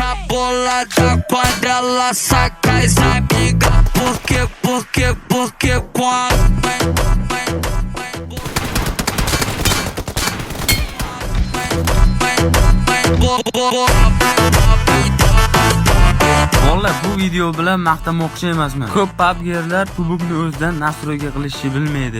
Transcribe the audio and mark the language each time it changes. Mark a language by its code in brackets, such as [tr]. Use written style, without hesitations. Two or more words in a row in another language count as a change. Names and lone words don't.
[pt] bolada quando ela saca as amigas. Porque quando [uz] Vallahi bu video bilan maqtamoqchi emasman. Ko'p PUBG'lar kubokni o'zidan nastroyga qilishni bilmaydi.